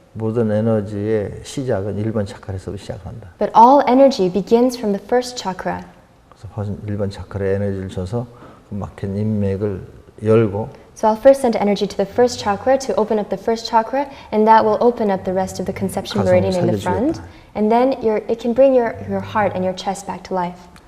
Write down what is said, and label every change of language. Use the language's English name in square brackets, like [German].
[Korean] 모든 에너지의 시작은 1번 차크라에서 시작한다. [English] But all energy begins from the first chakra. [Korean] 그래서 1번 차크라에 에너지를 줘서 그 막힌 인맥을 열고 [English] So I'll first send energy to the first chakra to open up the first chakra, and that will open up the rest of the conception meridian in the front. And then it can bring your heart and your chest back to life.